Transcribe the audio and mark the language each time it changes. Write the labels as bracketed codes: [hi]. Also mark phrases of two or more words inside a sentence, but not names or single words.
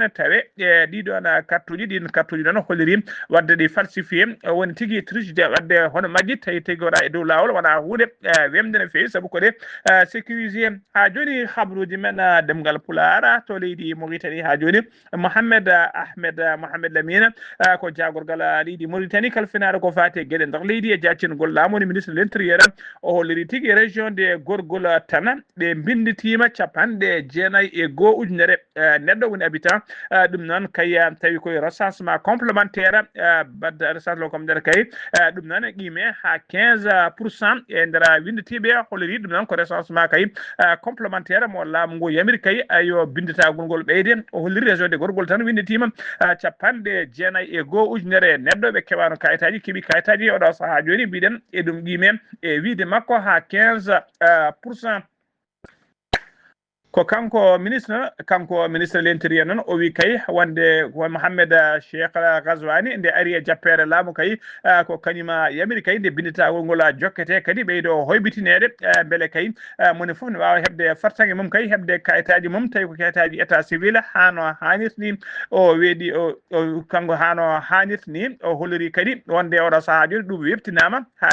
[ff] ne tawe e ɗiɗon carte uji ɗin carte uji noon holliri wadde ɗi falsifié woni tigui trichde wadde hono majji tawi tigui waɗa e dow lawol wona hunde wemde no fewi saabu koɗe sécurisé ha joni habruji men ɗemgal Pulaar to leydi Mauritanie ha joni Mohamed Ahmed Mohamed Lamine ko jagorgal leydi Mauritanie kalfinaɗo ko fate gueɗe nder leydi e jaccingol laamu woni [fr] ministre de l'intérieur [ff] o holliri tigui [fr] région de Gorgol [ff] tan ɓe binditima 92 ujunere neɗɗo woni habitant ɗum noon kay tawi koye [fr] recensement complémentaire [ff] badde [fr] recensement communautaire [ff] kay ɗum noon qime ha 15% e nder winditiɓe holliri ɗum noon ko recensement kay complémentaire mo laamu ngu yamiri kay yo binditagol ngol ɓeyde o holliri [fr] région de Gorgol [ff] tan winditima 92 ujunere neɗɗo ɓe kewano kayitaji keeɓi kayitaji oɗo saaha joni mbiɗen e ɗum qime e wiide makko ha 15%. ko kanko [fr] ministre de l'intérieur [ff] noon o wi kay wonde Mohamed Cheikh Ghazouani nde ari e jappere laamu kay ko kañuma yamiri kay nde binditagol ngol jokkete kadi ɓeydo hoybitinede beele kay moni foof ne wawa hebde fartange mum kay hebde kayitaji mum tawi ko kayitaji [fr] état civil [ff] hano hannirni o weeɗi o kanko hano hannirni o holliri kadi wonde oɗo saaha joni ɗum webtinama ha